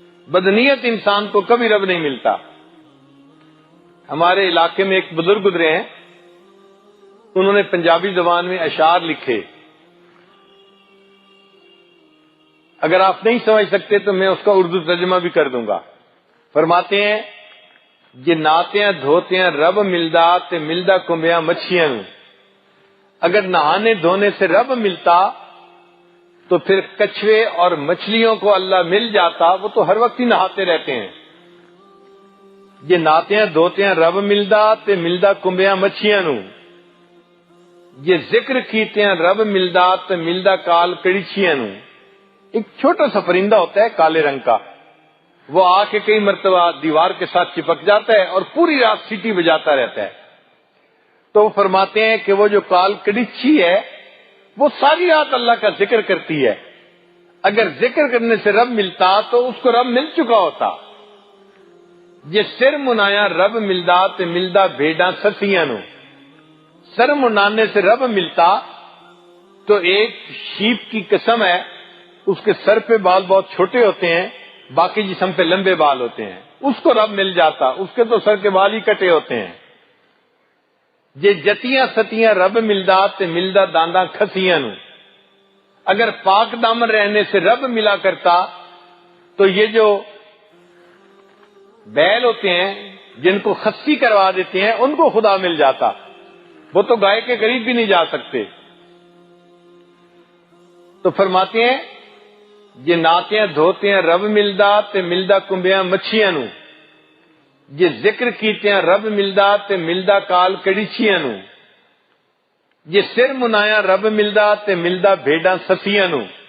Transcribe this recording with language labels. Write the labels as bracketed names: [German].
[Urdu] بدنیت انسان کو کبھی رب نہیں ملتا. ہمارے علاقے میں ایک بزرگ گزرے ہیں، انہوں نے پنجابی زبان میں اشعار لکھے. اگر آپ نہیں سمجھ سکتے تو میں اس کا اردو ترجمہ بھی کر دوں گا. فرماتے ہیں [Punjabi] یہ ناتیاں دھوتیاں رب ملدا تے ملدا کمبیاں مچھیاں. [Urdu] اگر نہانے دھونے سے رب ملتا تو پھر کچھوے اور مچھلیوں کو اللہ مل جاتا، وہ تو ہر وقت ہی نہاتے رہتے ہیں. [Punjabi] یہ ناتیاں دھوتیاں رب ملدا تے ملدا کمبیاں مچھیاں نو. یہ ذکر کیتے ہیں رب ملدا تے ملدا کال کڑیچیاں نو. [Urdu] ایک چھوٹا سا پرندہ ہوتا ہے کالے رنگ کا، وہ آ کے کئی مرتبہ دیوار کے ساتھ چپک جاتا ہے اور پوری رات سیٹی بجاتا رہتا ہے. تو وہ فرماتے ہیں کہ وہ جو کال کڑیچی ہے وہ ساری رات اللہ کا ذکر کرتی ہے. اگر ذکر کرنے سے رب ملتا تو اس کو رب مل چکا ہوتا. [Punjabi] یہ سر منایا رب ملدا تے ملدا بھیڈاں سسیاں نو. [Urdu] سر منانے سے رب ملتا تو ایک شیپ کی قسم ہے، اس کے سر پہ بال بہت چھوٹے ہوتے ہیں، باقی جسم پہ لمبے بال ہوتے ہیں، اس کو رب مل جاتا. اس کے تو سر کے بال ہی کٹے ہوتے ہیں. [Punjabi] یہ جتیاں ستیاں رب ملدا تے ملدا دانداں کھسیاں نو. [Urdu] اگر پاک دامن رہنے سے رب ملا کرتا تو یہ جو بیل ہوتے ہیں جن کو خصی کروا دیتے ہیں ان کو خدا مل جاتا. وہ تو گائے کے قریب بھی نہیں جا سکتے. تو فرماتے ہیں [Punjabi] یہ ناتیاں دھوتے ہیں رب ملدا تے ملدا کمبیاں مچھیاں نو. یہ ذکر کیتے ہیں رب ملدا تے ملدا کال کڑیچیاں نو. یہ سر منایا رب ملدا تے ملدا بھیڈاں سسیاں نو.